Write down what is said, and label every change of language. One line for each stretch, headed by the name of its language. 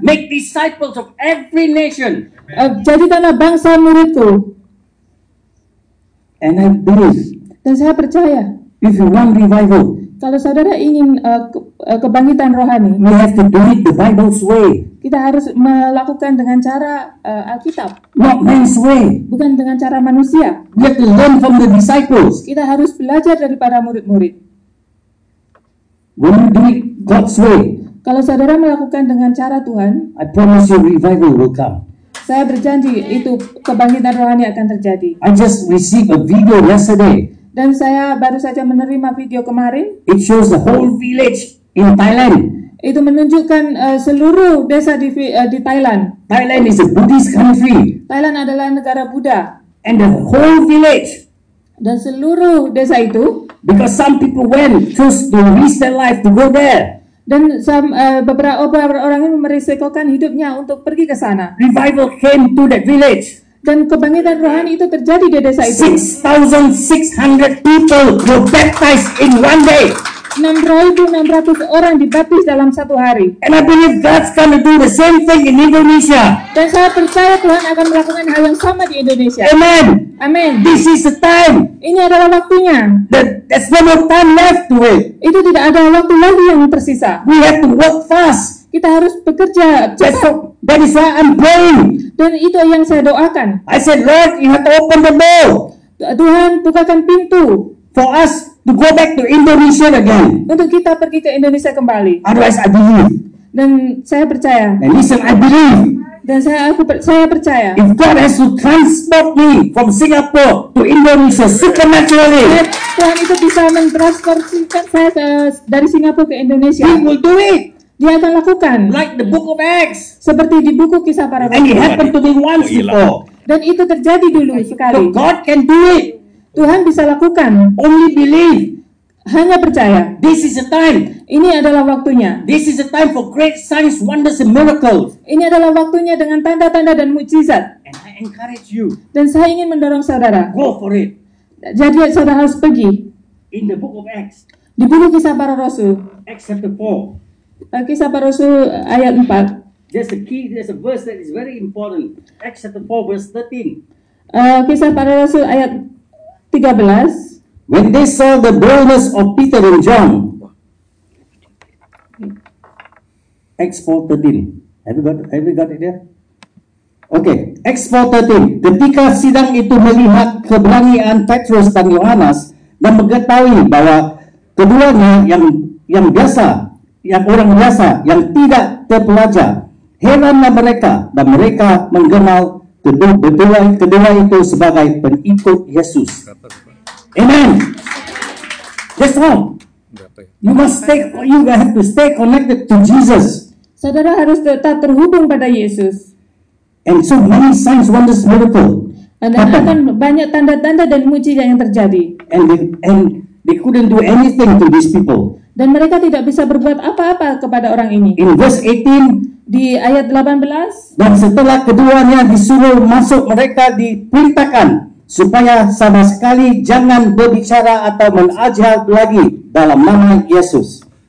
English: Make disciples of every nation.
Indonesian: Jadikanlah bangsa muridku.
English: And I believe
Indonesian: Dan saya percaya,
English: if you want revival,
Indonesian: kalau saudara ingin kebangkitan rohani,
English: you have to do it the Bible's way,
Indonesian: kita harus melakukan dengan cara Alkitab,
English: not man's way.
Indonesian: bukan dengan cara manusia.
English: We have to learn from the disciples.
Indonesian: Kita harus belajar daripada murid-murid.
English: When you do it God's way,
Indonesian: Kalau saudara melakukan dengan cara Tuhan,
English: I promise you revival will come.
Indonesian: saya berjanji itu kebangkitan rohani akan terjadi.
English: I just received a video yesterday.
Indonesian: Dan saya baru saja menerima video kemarin.
English: It shows the whole village in Thailand.
Indonesian: Itu menunjukkan seluruh desa di Thailand.
English: Thailand is a Buddhist country,
Indonesian: Thailand adalah negara Buddha.
English: and the whole village,
Indonesian: Dan seluruh desa itu,
English: because some people went, chose to risk their life to go there.
Indonesian: dan beberapa orang ini merisikokan hidupnya untuk pergi ke sana.
English: Revival came to that village.
Indonesian: Dan kebangkitan rohani itu terjadi di desa itu.
English: 6,600 people were baptized in one day.
Indonesian: 6.600 orang dibaptis dalam satu hari.
English: And I believe God's going to do the same thing in Indonesia.
Indonesian: Dan saya percaya Tuhan akan melakukan hal yang sama di Indonesia.
English: Amen.
Indonesian: Amin.
English: This is the time.
Indonesian: Ini adalah waktunya.
English: There's no more time left to it.
Indonesian: Itu tidak ada waktu lagi yang tersisa.
English: We have to work fast.
Indonesian: Kita harus bekerja cepat.
English: That is why I'm praying.
Indonesian: Dan itu yang saya doakan.
English: I said, Lord, you have to open the door
Indonesian: Tuhan bukakan pintu
English: for us to go back to Indonesia again.
Indonesian: untuk kita pergi ke Indonesia kembali.
English: Otherwise, I believe.
Indonesian: Dan saya percaya.
English: And listen, I believe.
Indonesian: Dan saya percaya.
English: If God has to transport me from Singapore to Indonesia supernaturally,
Indonesian: Tuhan itu bisa mentransformasikan saya dari Singapura ke Indonesia.
English: He will do it.
Indonesian: Dia akan lakukan.
English: Like the book of Acts.
Indonesian: Seperti di buku Kisah Para
English: And it
Indonesian: Rasul.
English: happened to me once before.
Indonesian: Dan itu terjadi dulu
English: So
Indonesian: sekali.
English: God can do it.
Indonesian: Tuhan bisa lakukan.
English: Only believe.
Indonesian: Hanya percaya.
English: This is the time.
Indonesian: Ini adalah waktunya.
English: This is the time for great signs, wonders, and miracles.
Indonesian: Ini adalah waktunya dengan tanda-tanda dan mukjizat.
English: And I encourage you,
Indonesian: Dan saya ingin mendorong saudara.
English: go for it.
Indonesian: Jadi saudara harus pergi.
English: In the book of Acts,
Indonesian: Di buku Kisah Para Rasul.
English: Acts chapter 4,
Indonesian: Kisah Para Rasul ayat 4.
English: there's a verse that is very important. Acts chapter 4, verse 13.
Indonesian: Kisah Para Rasul ayat 13.
English: When they saw the boldness of Peter and John, Acts 4:13. Have you got it there? Okay, Acts 4:13.
Indonesian: Ketika sidang itu melihat keberanian Petrus dan Yohanes dan mengetahui bahwa keduanya yang biasa, yang orang biasa, yang tidak terpelajar, heranlah mereka dan mereka mengenal kedua itu sebagai pengikut Yesus.
English: Amen. That's all. You have to stay connected to Jesus.
Indonesian: Saudara harus tetap terhubung pada Yesus.
English: And so many signs, wonders, miracles.
Indonesian: Dan akan banyak tanda-tanda dan mujizat yang terjadi.
English: And they couldn't do anything to these people.
Indonesian: Dan mereka tidak bisa berbuat apa-apa kepada orang ini.
English: In verse 18,
Indonesian: Di ayat 18, dan setelah keduanya disuruh masuk, mereka diperintahkan supaya sama sekali jangan berbicara atau mengajar lagi dalam nama Yesus.